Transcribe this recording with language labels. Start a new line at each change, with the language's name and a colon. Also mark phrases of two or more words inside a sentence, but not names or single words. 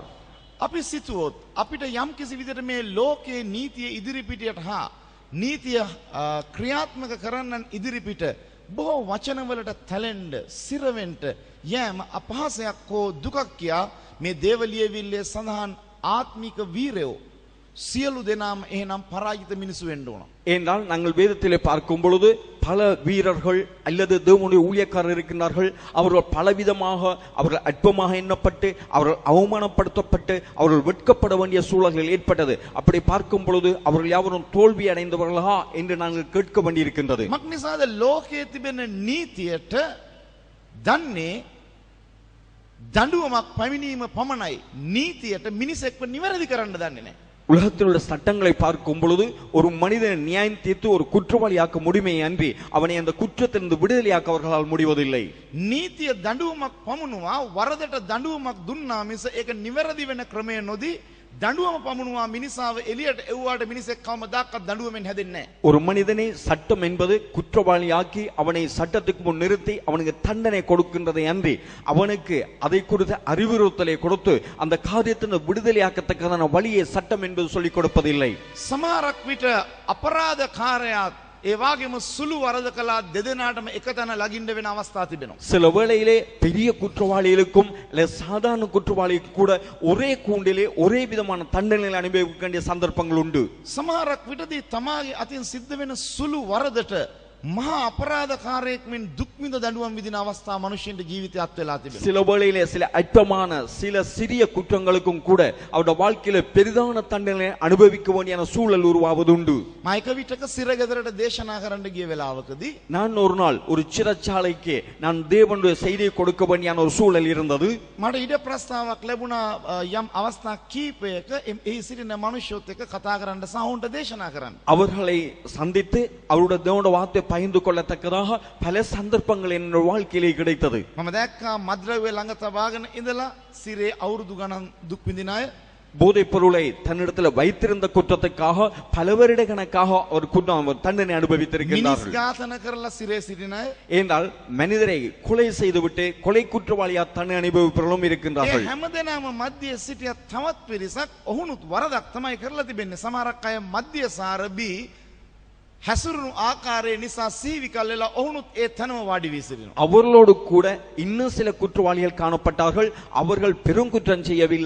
Sinhala: අපි සිතුවොත් අපිට යම් කිසි විදිහට මේ ලෝකයේ නීතිය ඉදිරිපිටට හා නීතිය ක්‍රියාත්මක කරන්නන් ඉදිරිපිට බොහෝ වචනවලට තැලෙන්න සිරවෙන්න යෑම අපහාසයක් හෝ දුකක් කියා මේ දේවලියවිල්ලේ සඳහන් ආත්මික වීරයෝ සියලු දෙනාම එහෙනම් පරාජිත මිනිසු වෙන්න ඕන.
Tamil: ஏனென்றால் நாங்கள் வேதத்திலே பார்க்கும் பொழுது பல வீரர்கள் அல்லது தேவனுடைய ஊழியக்காரர் இருக்கின்றார்கள். அவர்கள் பலவிதமாக அவர்கள் அற்பமாக எண்ணப்பட்டு அவர்கள் அவமானப்படுத்தப்பட்டு அவர்கள் வெட்கப்பட வேண்டிய சூழல்கள் ஏற்பட்டது. அப்படி பார்க்கும் பொழுது அவர்கள் யாவரும் தோல்வி அடைந்தவர்களா என்று நாங்கள் கேட்க வேண்டியிருக்கின்றது.
Sinhala: මක්නිසාද ලෝකයේ තිබෙන නීතියට දන්නේ දඬුවමක් පැමිණීම පමණයි. නීතියට මිනිසෙක්ව නිවැරදි කරන්න දන්නේ නැහැ.
Tamil: உலகத்தில் உள்ள சட்டங்களை பார்க்கும் பொழுது ஒரு மனிதன் நியாயம் தீர்த்து ஒரு குற்றவாளியாக்க முடியுமே அன்றி அவனை அந்த குற்றத்திலிருந்து விடுதலையாக்க அவர்களால் முடிவதில்லை.
Sinhala: නීතිය දඬුවමක් පමුණුවා වරදට දඬුවමක් දුන්නා මිස ඒක නිවැරදි වෙන ක්‍රමය නොදී දඬුවම පමුණුවා මිනිසාව එළියට එව්වාට මිනිසෙක් කවමදාකවත් දඬුවමෙන් හැදෙන්නේ නැහැ.
Tamil: ஒரு மனிதனை சட்டம் என்பது குற்றவாளியாக்கி அவனை சட்டத்துக்கு முன் நிறுத்தி அவனுக்கு தண்டனை கொடுக்கின்றதை அன்றி அவனுக்கு அதை குறித்த அறிவுறுத்தலை கொடுத்து அந்த காரியத்தின் விடுதலையாக்கத்தக்கதான வழியை சட்டம் என்பது சொல்லிக் கொடுப்பதில்லை.
Sinhala: සමහරක් විට අපරාධකාරයා ඒ වගේම සුළු වරද කළා දෙදෙනාටම එකතැන ලගින්න වෙන අවස්ථා තිබෙනවා.
Tamil: சில வேளையிலே பெரிய குற்றவாளிகளுக்கும் இல்ல சாதாரண குற்றவாளிக்கு கூட ஒரே கூண்டிலே ஒரே விதமான தண்டனைகளை அனுபவிக்க வேண்டிய சந்தர்ப்பங்கள் உண்டு.
Sinhala: සමහරක් විටදී තමාගේ අතින් සිද්ධ වෙන සුළු වරදට මහා අපරාධකාරයෙක් මෙන් දුක් විඳ දඬුවම් විදින අවස්ථා මනුෂ්‍යන්ට ජීවිතය අත් වෙලා තිබෙනවා.
Tamil: சில வேளையிலே சில அற்பமான சில சிறிய குற்றங்களுக்கும் கூட அவருடைய வாழ்க்கையில பெரிதான தண்டனை அனுபவிக்க வேண்டிய சூழல் உருவாவது உண்டு.
Sinhala: මම එක විටක සිරගෙදරට දේශනා කරන්න ගිය වෙලාවකදී
Tamil: நான் ஒரு நாள் ஒரு சிறைச்சாலைக்கு நான் தேவனுடைய செய்தியை கொடுக்க வேண்டிய ஒரு சூழல் இருந்தது.
Sinhala: මට ඉඩ ප්‍රස්තාවක් ලැබුණා යම් අවස්ථා කීපයක එහි සිටින මනුෂ්‍යොත් එක්ක කතා කරන්න සහ උන්ට දේශනා කරන්න.
Tamil: அவர்களை சந்தித்து அவருடைய தேவனுடைய வார்த்தை பகிர்ந்து கொள்ளத்தக்கதாக பல சந்தர்ப்பங்கள் என் வாழ்க்கையிலே கிடைத்தது.
Sinhala: මම දැක්කා මද්ද්‍රව්‍ය ළඟ තබාගෙන ඉඳලා සිරේ අවුරුදු ගණන් දුක් විඳින අය
Tamil: போதைப் பொருளை தன்னிடத்தில் வைத்திருந்த குற்றத்துக்காக பல வருட கணக்காக ஒரு தண்டனை
Sinhala: මිනිස්
Tamil: அனுபவித்திருக்கிறார்கள்.
Sinhala: ඝාතන කරලා සිරේ සිටින අය
Tamil: ஏனென்றால் மனிதரை கொலை செய்துவிட்டு கொலை குற்றவாளியா தண்டனை அனுபவிப்பவர்களும்
Sinhala: ඒ
Tamil: இருக்கின்றார்கள்.
Sinhala: හැමදෙනාම මධ්‍ය සිටිය තවත් පිරිසක් ඔහුනුත් වරදක් තමයි කරලා තිබෙන්නේ. සමහරක් අය මධ්‍ය සාරබී හැසිරුණු ආකාරය නිසා සීවි කල්ලලා ඔහුනුත් ඒ තැනම වාඩි වී සිටිනවා.
Tamil: அவர்களோடு கூட இன்னும் சில குற்றவாளிகள் காணப்பட்டார்கள். அவர்கள் பெருங்குற்றம் செய்யவில்லை.